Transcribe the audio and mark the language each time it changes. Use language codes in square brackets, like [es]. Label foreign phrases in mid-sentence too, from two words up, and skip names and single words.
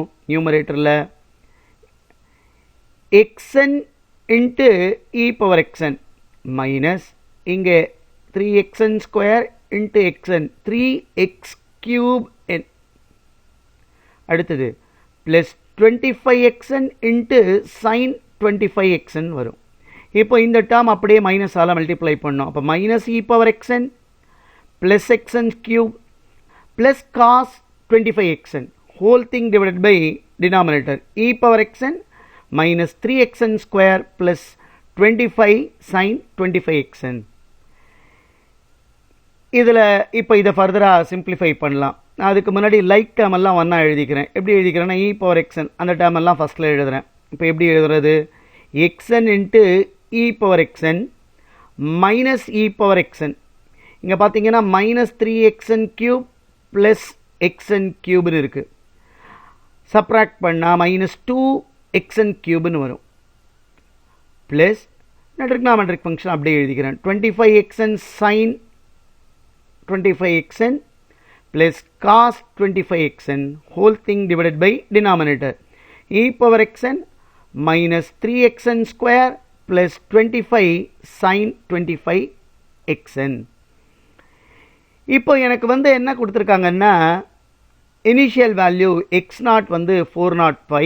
[en] numerator xn into e power xn minus இங்கே 3xn square into xn 3x cube n, அடுத்தது plus 25xn into sine 25xn வரும். [ta] இப்போ இந்த டேர்ம் அப்படியே மைனஸால் மல்டிப்ளை பண்ணோம். [en] அப்போ minus e power xn plus xn cube plus cos 25xn whole thing divided by denominator e power xn minus 3xn square plus 25 sin 25xn. [ta] இதில் இப்போ இதை [en] further simplify [ta] பண்ணலாம். நான் அதுக்கு முன்னாடி [en] like term [ta] எல்லாம் ஒன்றா எழுதிக்கிறேன். எப்படி எழுதிக்கிறேன்னா [en] e power xn [ta] அந்த டேர்ம் எல்லாம் ஃபஸ்ட்டில் எழுதுகிறேன். இப்போ எப்படி எழுதுறது? [en] xn into e power xn minus e power xn. [ta] இங்கே பார்த்தீங்கன்னா [en] minus 3xn cube plus xn cube [ta] இருக்குது. சப்ராக்ட் பண்ணால் [en] minus 2xn cube [ta] வரும். [en] plus trigonometric function [ta] அப்படியே எழுதிக்கிறேன். [en] 25xn sine 25xn plus cos 25xn whole thing divided by denominator e power xn minus 3xn square plus 25 sine 25xn. [ta] இப்போ எனக்கு என்ன கொடுத்துருக்காங்கன்னா [en] initial value [ta] x0 405.